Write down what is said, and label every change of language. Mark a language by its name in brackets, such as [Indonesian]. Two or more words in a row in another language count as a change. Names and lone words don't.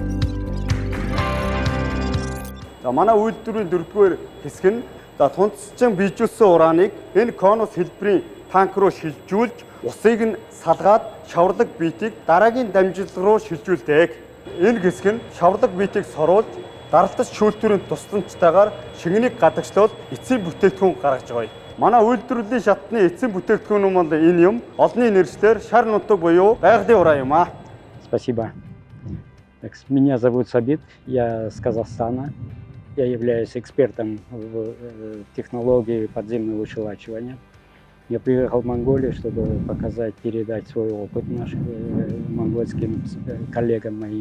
[Mongolian] За манай үйлдвэрийн 4-р хэсэг нь за тунцчин бийжүүлсэн урааныг энэ конус хэлбэрийн танк руу шилжүүлж усыг нь салгаад шаварлаг биетийг дараагийн дамжилт руу шилжүүлдэг. Энэ хэсэг нь шаварлаг биетийг соруулж даралтас шүүлтүүрийн тусламжтайгаар шингэнийг гадагшлуулж эцсийн бүтээгдэхүүн гаргаж байгаа юм. Манай үйлдвэрлэлийн шатны эцсийн бүтээгдэхүүн нь бол энэ юм. Олонний нэршлэр шар нутаг буюу байгалийн уран юм аа. [Russian] Спасибо. Так, меня зовут Сабит, я с Казахстана. Я являюсь экспертом в технологии подземного вышелачивания. Я приехал в Монголию, чтобы показать, передать свой опыт нашим монгольским коллегам моим.